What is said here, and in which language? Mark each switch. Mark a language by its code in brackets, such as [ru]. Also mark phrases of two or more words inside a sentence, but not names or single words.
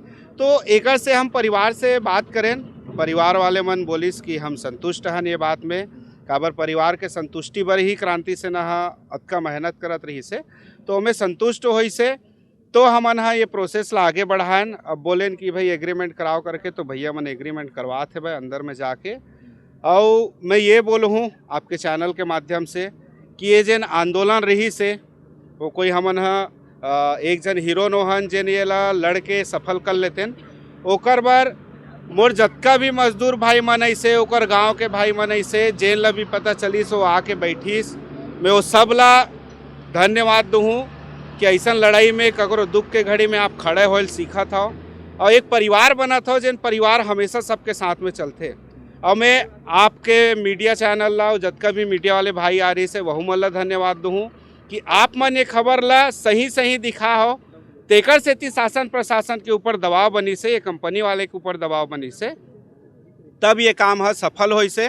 [hne] तो एक से हम परिवार से बात करें, परिवार वाले मन बोलिस कि हम संतुष्ट हैं ये बात में, काबर परिवार के संतुष्टि बर ही क्रांति सेना अतका मेहनत करत रही से, तो हमें संतुष्ट होई से तो हमन ये प्रोसेस ला आगे बढ़ाएं। अब बोलें कि भाई एग्रीमेंट कराओ करके, तो भैया मन एग्रीमेंट करवाते भाई अंदर में जाके। और मैं ये बोलूँ हूँ आपके चैनल के माध्यम से कि ये जन आंदोलन रही से वो कोई हमन एक जन हीरो नोहन जेन ये ला लड़के सफल कर लेते ओकर बार मोर जतका भी मजदूर भाई मन ऐसे ओकर गांव के भाई मन ऐसे जेन ला भी पता चलीस वो आके बैठीस, मैं वो सब ला धन्यवाद दूँ कि ऐसा लड़ाई में ककरो दुख के घड़ी में आप खड़े होल सीखा था और एक परिवार बना था जिन परिवार हमेशा सबके साथ में चलते। और मैं आपके मीडिया चैनल ला जतका भी मीडिया वाले भाई आ रही से वहू मन ला धन्यवाद दूँ कि आप मन ये खबर ला सही दिखा हो, तेकर सेती शासन प्रशासन के ऊपर दबाव बनी से, ये कंपनी वाले के ऊपर दबाव बनी से, तब ये काम है सफल हो से।